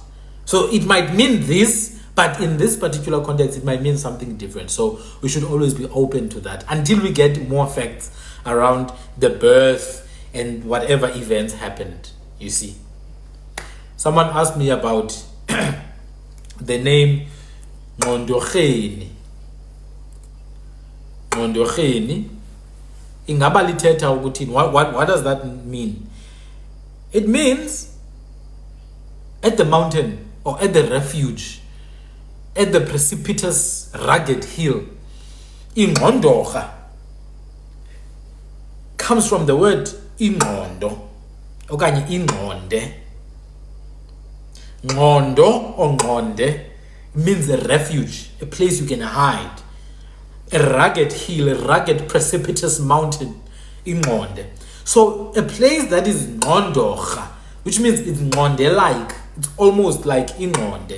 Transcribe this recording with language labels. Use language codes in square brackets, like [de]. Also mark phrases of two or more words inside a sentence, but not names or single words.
[en] So it might mean this, but in this particular context, it might mean something different. So we should always be open to that until we get more facts around the birth and whatever events happened, you see. Someone asked me about the name Mondokheni. Mondokheni. [xh] Ingaba lithetha ukuthini? [en] What does that mean? It means at the mountain or at the refuge, at the precipitous rugged hill. Ingondokha comes from the word [xh] ingqondo okanye ingqonde. [en] Ngqondo or ngqonde means a refuge, a place you can hide, a rugged hill, a rugged precipitous mountain. Ingqonde. So a place that is ngqondocha, which means it's ngqonde like, it's almost like ingqonde.